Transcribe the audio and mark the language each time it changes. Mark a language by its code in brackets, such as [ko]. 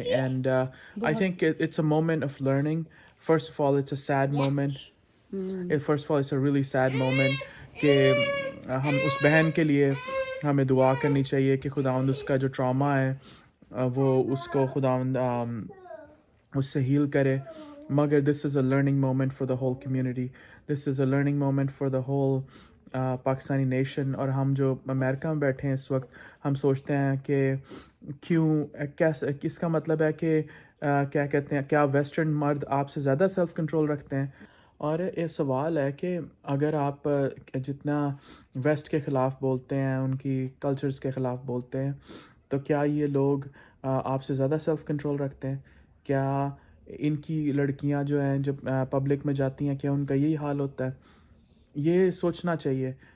[en] And I think it's a moment of learning. First of all it's a sad moment. First of all it's a really sad moment [ur] کہ ہم اس بہن کے لیے ہمیں دعا کرنی چاہیے کہ خداوند اس کا جو ٹراما ہے وہ اس کو خداوند اس سے ہیل کرے. [en] مگر this is a learning moment for the whole community, this is a learning moment for the whole Pakistani nation. [ur] اور ہم جو امریکہ میں بیٹھے ہیں اس وقت, ہم سوچتے ہیں کہ کیسے, کس کا مطلب ہے کہ کیا کہتے ہیں, کیا ویسٹرن مرد آپ سے زیادہ سیلف کنٹرول رکھتے ہیں؟ اور یہ سوال ہے کہ اگر آپ جتنا ویسٹ کے خلاف بولتے ہیں, ان کی کلچرز کے خلاف بولتے ہیں, تو کیا یہ لوگ آپ سے زیادہ سیلف کنٹرول رکھتے ہیں؟ کیا ان کی لڑکیاں جو ہیں جب پبلک میں جاتی ہیں, کیا ان کا یہی حال ہوتا ہے؟ یہ سوچنا چاہیے.